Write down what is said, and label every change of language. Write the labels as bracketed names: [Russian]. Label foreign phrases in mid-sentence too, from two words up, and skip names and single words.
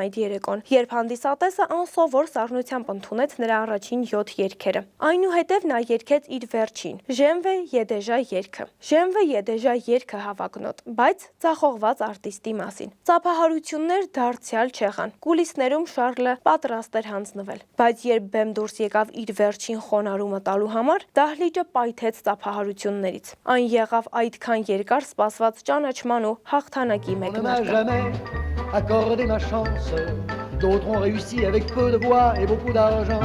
[Armenian] այդ երեկոն, երբ հանդիսատեսը անսովոր սառնությամբ ընդունեց նրա առաջին 7 երգերը։ Այնուհետև նա երգեց իր վերջին՝ J'aime Yedéja երգը։ J'aime Yedéja երգը հավակնոտ, բայց ձախողված արտիստի մասին։ Ծափահարություններ դարձյալ չեղան։ Կուլիսներում Շարլը պատրաստ էր հանձնվել, բայց երբ բեմ դուրս եկավ իր վերջին խոնարհումը տալու համար, դահլիճը պայթեց ծափահարություններից։ Այն եղավ այդքան երկար սպասված ճանաչման ու հաղթանակի մեկնարկը։ [French] Accordé ma chance, d'autres ont réussi avec peu de voix et beaucoup d'argent.